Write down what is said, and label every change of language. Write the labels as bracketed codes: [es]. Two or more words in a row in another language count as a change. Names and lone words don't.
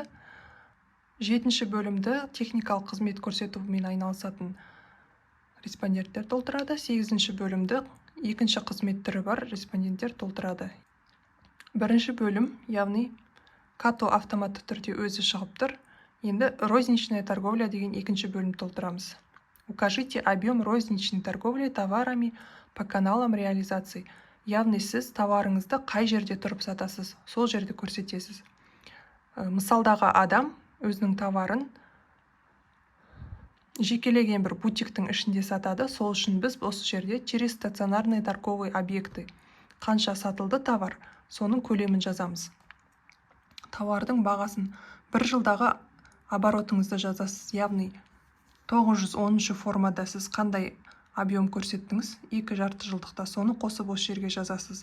[kk] 7 бөлімді техникалық қызмет көрсетумен айналысатын респонденттер толтырады. 8 бөлімді екінші қызмет түрі бар респонденттер толтырады. 1 бөлім, яғни като автоматты түрде өзі шығып тұр. Енді [ru] розничная торговля [kk] деген екінші бөлім толтырамыз. [ru] Укажите объем розничной торговли товарами по каналам реализации. [kk] Яғни сіз товарыңызды қай жерде тұрып сатасыз, сол жерде көрсетесіз. Мысалдағы адам өзінің товарын жекелеген бір бутиктің ішінде сатады. Сол үшін біз осы жерде [ru] через стационарные торговые объекты [kk] қанша сатылды товар, соның көлемін жазамыз. Товардың бағасын бір жылдағы оборотыңызды жазасыз, яғни 910 формада сіз қандай объем көрсеттіңіз, 2 жарты жылдықта соны қосып осы жерге жазасыз.